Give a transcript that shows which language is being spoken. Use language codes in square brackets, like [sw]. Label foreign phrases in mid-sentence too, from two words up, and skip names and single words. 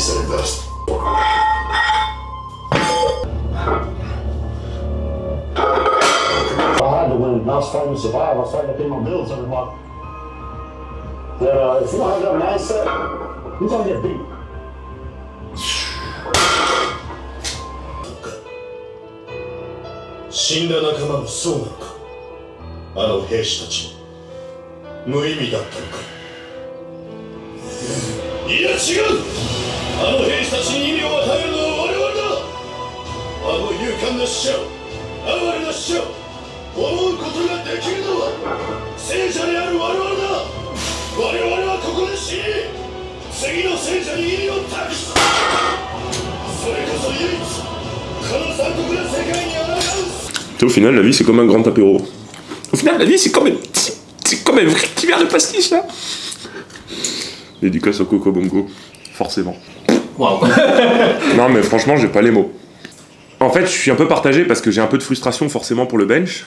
[en] best. If I had to win, I was fighting to survive. I was fighting to pay my bills every month. That if you don't have that mindset, you're gonna get beat. [ja] 死んだ仲間もそうなのか。あの兵士たち無意味だったのか。いや違う。あの兵士たちに意味を与えるのは我々だ。あの勇敢な死者を、哀れな死者を思うことができるのは聖者である我々だ。我々はここで死に、次の聖者に意味を託す。それこそ唯一この残酷な世界に抗う。 [fr] Au final, la vie c'est comme un grand apéro. Au final, la vie c'est comme un vrai petit verre de pastis là. Dédicace au Coco Bongo, forcément. Waouh. Non mais franchement, j'ai pas les mots. En fait, je suis un peu partagé parce que j'ai un peu de frustration forcément pour le bench.